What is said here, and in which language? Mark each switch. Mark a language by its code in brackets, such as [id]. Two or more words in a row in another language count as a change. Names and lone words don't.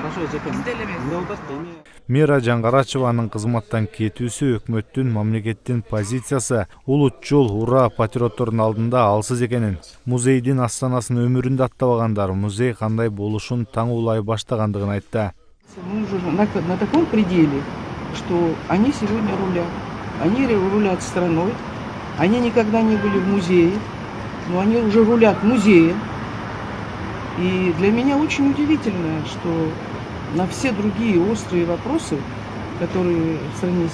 [ru] Хорошо, эжеке. [ky] Бизде эле эмес. Эмне болот? Эми Мира Жаңгарачеванын кызматтан кетүүсү өкмөттүн, мамлекеттин позициясы улутчул ура патриоттордун алдында алсыз экенин, музейдин астанасын өмүрүндө аттабагандар музей кандай болушун таңуулай баштагандыгын айтты. [ru] Мы уже на таком пределе, что они сегодня рулят. Они рулят страной. Они никогда не были в музее, но они уже рулят музеем. И для меня очень удивительно, что на все другие острые вопросы, которые в стране